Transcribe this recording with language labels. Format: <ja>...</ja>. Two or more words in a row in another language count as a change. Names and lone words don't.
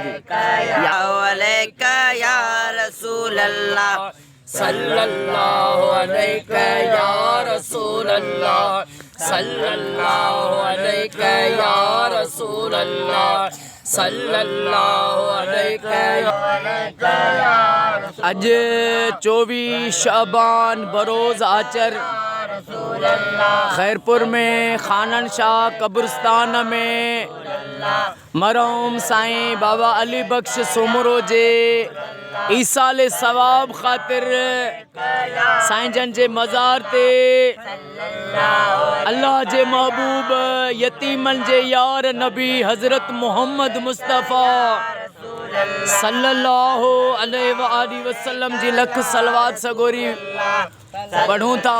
<ar>يا عليك يا رسول الله صلى الله عليك يا رسول الله صلى الله عليك يا رسول الله صلى الله عليك يا</ar> <sd>अज 24 शाबान बरोज़ आचर खैरपुर में खानन शाह कब्रिस्तान में मरहूम साईं बाबा अली बख्श सुमरो जे ईसाले सवाब खातिर साईं जन जे मज़ार ते अल्लाह जे महबूब यतीमन जे यार नबी हज़रत मोहम्मद मुस्तफ़ा</sd> <ar>صلى الله عليه وسلم</ar> <sd>जी लख सलवात सगोरी पढ़ूं था।</sd>